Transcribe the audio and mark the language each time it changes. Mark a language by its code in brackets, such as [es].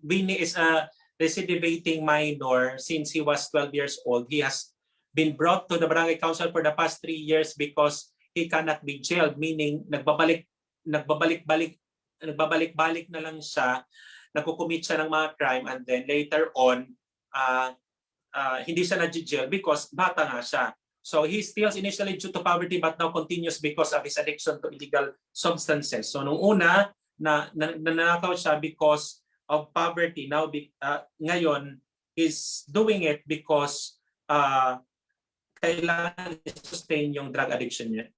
[en] Bini is a recidivating minor since he was 12 years old. He has been brought to the barangay council for the past 3 years because he cannot be jailed, meaning [tl] nagbabalik-balik na lang siya, nagko-commit siya ng mga crime, [en] and then later on [tl] hindi siya na-jail because bata nga siya. [en] So he steals initially due to poverty but now continues because of his addiction to illegal substances. [tl] So nung una, nanakaw siya [en] because of poverty. Now, ngayon, he's doing it because kailangan sustain yung drug addiction niya.